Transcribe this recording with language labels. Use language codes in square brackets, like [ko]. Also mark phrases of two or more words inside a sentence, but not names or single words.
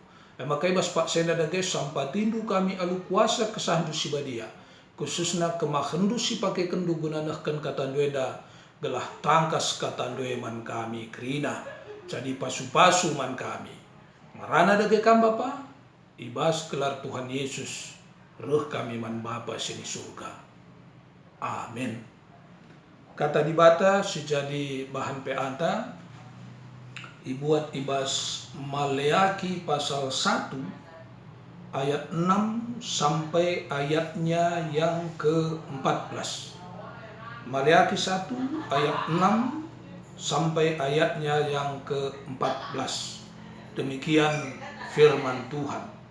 [btx] Maka ibas pak senda dage sampatindu kami alu kuasa kesandu si badia, khususnya kemahendu si pakai kendu guna nahkan kata dueda, gelah tangkas kata man kami kerina, jadi pasu-pasu man kami. Marana dage kam Bapa, ibas kelar Tuhan Yesus, roh kami man Bapa sini surga. Amin. Kata dibata sejadi bahan peanta ibuat ibas Maleaki pasal 1 ayat 6 [id] sampai ayatnya yang ke-14. Maleaki 1 ayat 6 sampai ayatnya yang ke-14. Demikian firman Tuhan.